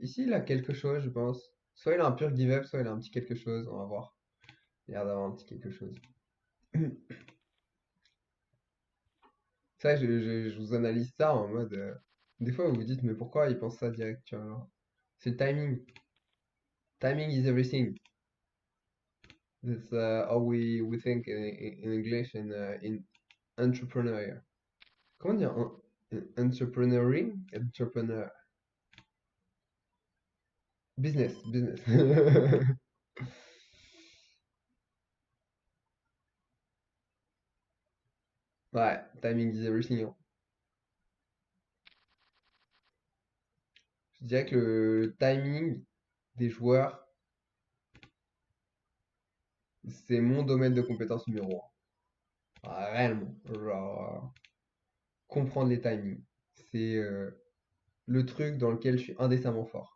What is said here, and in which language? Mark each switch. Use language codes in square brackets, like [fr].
[fr] Ici, il a quelque chose, je pense. Soit il a un pur give-up, soit il a un petit quelque chose. On va voir. Il a l'air d'avoir un petit quelque chose. Ça, je vous analyse ça en mode. Des fois, vous vous dites, mais pourquoi il pense ça direct, tu vois, genre. C'est le timing. [en] Timing is everything. That's how we think in English and in entrepreneur. [fr] Comment dire entrepreneuring? Entrepreneur. [en] Business, business. [fr] Ouais, [en] timing is everything, [fr] hein. Je dirais que le timing des joueurs, c'est mon domaine de compétence numéro un. Ah, réellement. Genre, comprendre les timings. C'est le truc dans lequel je suis indécemment fort.